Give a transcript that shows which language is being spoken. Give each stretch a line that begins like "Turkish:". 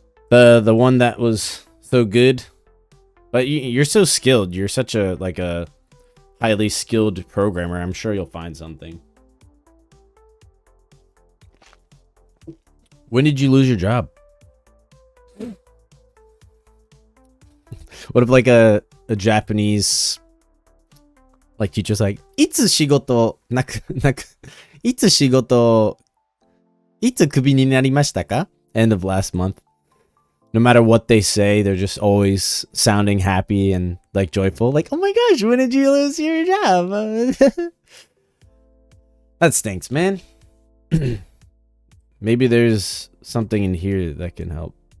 English: The one that was so good, but you're so skilled. You're such a highly skilled programmer. I'm sure you'll find something. When did you lose your job? What if like a Japanese like teacher's like,
Japanese: いつ仕事いつ仕事いつクビになりましたか?
English: End of last month. No matter what they say, they're just always sounding happy and like joyful. Like, oh my gosh, when did you lose your job? That stinks, man. Maybe there's something in here that can help.